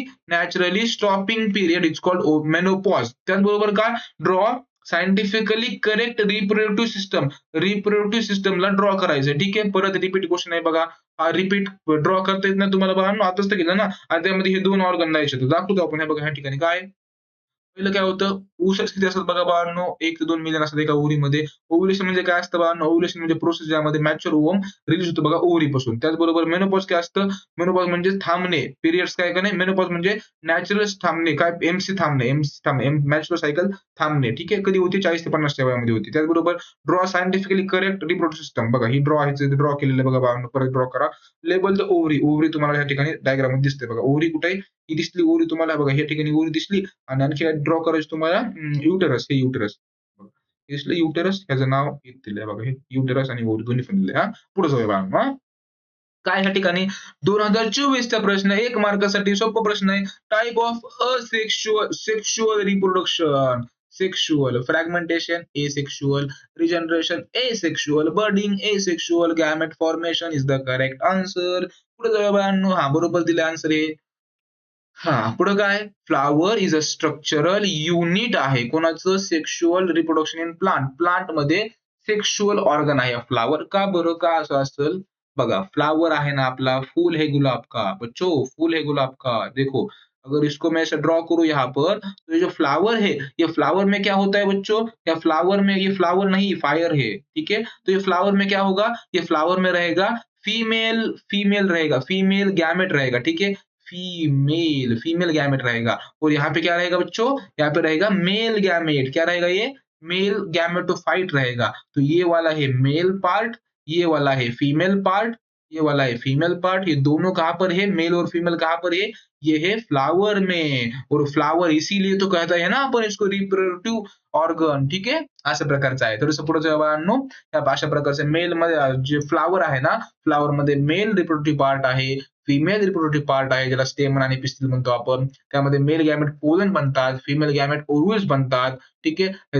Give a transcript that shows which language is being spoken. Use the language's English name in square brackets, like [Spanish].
[English] Naturally stopping period is called menopause. [Marathi] त्याचबरोबर काय? [English] Draw scientifically correct reproductive system. [Marathi] Reproductive सिस्टमला draw करायचं. ठीक आहे. परत रिपीट क्वेश्चन आहे बघा. रिपीट ड्रॉ करता येत नाही तुम्हाला बाळांनो, आताच तर केलं ना. आणि त्यामध्ये हे 2 ऑर्गन द्यायचे. दाखवतो आपण हे बघा ह्या ठिकाणी काय आहे? पहिलं काय होतं? oocytes किती असतात बघा बाळांनो? 1 ते 2 मिलियन असतात एका ओव्हरीमध्ये. ओव्ह्युलेशन म्हणजे काय असतं बाळांनो? ओव्ह्युलेशन म्हणजे प्रोसेस ज्यामध्ये मॅच्युअर ओव्हम रिलीज होतो बघा ओव्हरीपासून. त्याचबरोबर मेनोपॉज काय असतं? मेनोपॉज म्हणजे थांबणे. पिरियड्स काय का नाही? मेनोपॉज म्हणजे नॅचरल थांबणे. काय? Mature cycle थांबणे. ठीक आहे. कधी होती? 40 ते 50 च्या वयामध्ये होती. त्याचबरोबर [English] Draw scientifically correct reproductive system. [Marathi] बघा ही ड्रॉ आहे, ड्रॉ केलेलं आहे बघा बाळांनो. परत ड्रॉ करा. [English] Label the ovary. [Marathi] ओव्हरी तुम्हाला या ठिकाणी डायग्राम मध्ये दिसते बघा. ओव्हरी कुठे आहे? ही दिसली ओव्हरी तुम्हाला बघा. या ठिकाणी ओव्हरी दिसली. आणि आणखी ड्रॉ करायचं तुम्हाला युटेरस. हे युटेरस दिसलं युटेरस. ह्याचं नाव दिलंय बघा. हे युटेरस आणि ओव्हरी दोन्ही पण दिले. हा, पुढे जाऊया बाळांनो. काय ह्या ठिकाणी 2024चा प्रश्न 1 मार्कासाठी सोपा प्रश्न आहे. [English] Type of sexual reproduction. Sexual fragmentation asexual, regeneration asexual, budding asexual, gamete formation is the correct answer. [Marathi] पुढे जाऊया बाळांनो. हा बरोबर दिले आन्सर आहे. हा पुढे काय [English] flower is a structural unit [Marathi] आहे कोणाचं sexual reproduction in plant. Plant मध्ये सेक्शुअल ऑर्गन आहे फ्लावर. का बरं का असं असेल बघा [Hindi] फ्लावर है ना अपना फूल है गुलाब का बच्चों, फूल है गुलाब का देखो अगर इसको मैं ऐसे ड्रॉ करूं यहाँ पर तो ये जो फ्लावर है ये फ्लावर में क्या होता है बच्चों, या फ्लावर में ये फ्लावर नहीं फायर है ठीक है। तो ये फ्लावर में क्या होगा, ये फ्लावर में रहेगा फीमेल, फीमेल रहेगा फीमेल गैमेट रहेगा ठीक है, फीमेल फीमेल गैमेट रहेगा। और यहाँ पे क्या रहेगा बच्चों, यहाँ पे रहेगा मेल गैमेट, क्या रहेगा ये मेल गैमेटोफाइट रहेगा। तो ये वाला है मेल पार्ट, ये वाला है फीमेल पार्ट, ये वाला है फीमेल पार्ट। ये दोनों कहाँ पर है, मेल और फीमेल कहाँ पर है, ये है फ्लावर में। और फ्लावर इसीलिए तो कहता है ना आपण इसको रिप्रोडक्टिव्ह ऑर्गन [Marathi] ठीक आहे, अशा प्रकारचा आहे। थोडंसं पुढे जाऊया बाळांनो, या अशा प्रकारचे मेल मध्ये जे फ्लावर आहे ना, फ्लावर मध्ये मेल रिप्रोडक्टिव्ह पार्ट आहे, फिमेल रिप्रोडक्टिव्ह पार्ट आहे ज्याला स्टेमन आणि पिस्टिल म्हणतो आपण। त्यामध्ये मेल गॅमेट पोलन बनतात, फिमेल गॅमेट ओव्ह्यूल्स बनतात ठीक आहे।